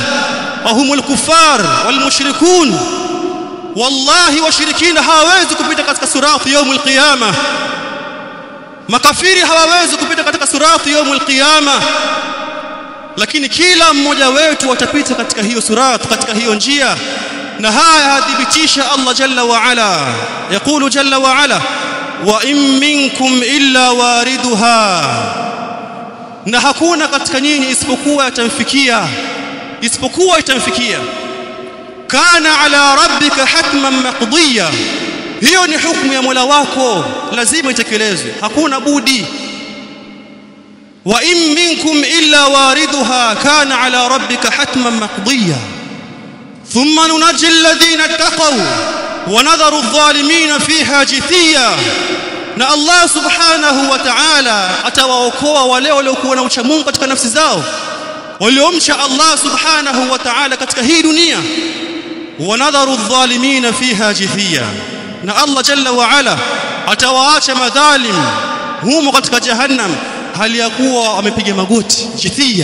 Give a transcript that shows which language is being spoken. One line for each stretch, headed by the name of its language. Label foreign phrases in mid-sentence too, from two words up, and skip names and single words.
Arabic: وهم الكفار والمشركون,
Swahili: wallahi washirikina hawawezi kupita katika
Arabic: صراط يوم القيامة.
Swahili: Makafiri hawawezi kupita katika
Arabic: صراط يوم القيامة,
Swahili: lakini kila mmoja wetu atapita katika hiyo sirat, katika hiyo njia. Na haya hadhibitisha
Arabic: الله جل وعلا يقول جل وعلا وإن منكم إلا واردها,
Swahili: na hakuna katika nyinyi isipokuwa itamfikia.
Arabic: كان على ربك حتما مقضيا,
Swahili: hiyo ni hukumu ya Mola wako, lazima itekelezwe, hakuna budi.
Arabic: وإن منكم إلا واردها كان على ربك حتما مقضيا ثم ننجي الذين اتقوا ونذر الظالمين فيها جثيا.
Swahili: Na
Arabic: الله سبحانه وتعالى
Swahili: atawaokoa wale waliokuwa na ucha Mungu katika nafsi zao, waliomcha
Arabic: الله سبحانه وتعالى
Swahili: katika hii dunia.
Arabic: ونذر الظالمين فيها جثيا,
Swahili: na
Arabic: الله جل وعلا
Swahili: atawaacha madhalim humo katika jahannam hali ya kuwa wamepiga magoti, jithiya.